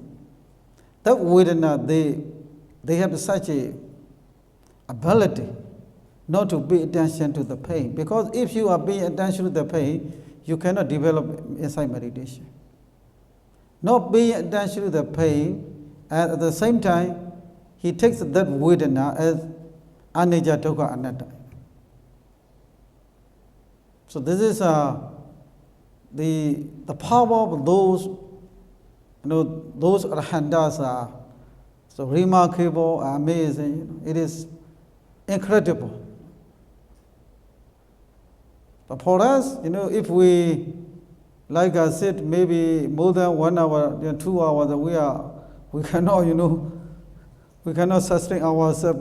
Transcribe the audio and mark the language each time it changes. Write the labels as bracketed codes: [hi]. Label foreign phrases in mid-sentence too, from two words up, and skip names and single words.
[en] That Vedana, they have such a ability not to pay attention to the pain. Because if you are paying attention to the pain, you cannot develop insight meditation. Not paying attention to the pain, and at the same time, he takes that Vedana as [pi] anicca dukkha anatta. [en] So this is the power of those, those arhantas are so remarkable, amazing. It is incredible. But for us, if we, like I said, maybe more than 1 hour, 2 hours, we cannot, we cannot sustain ourselves.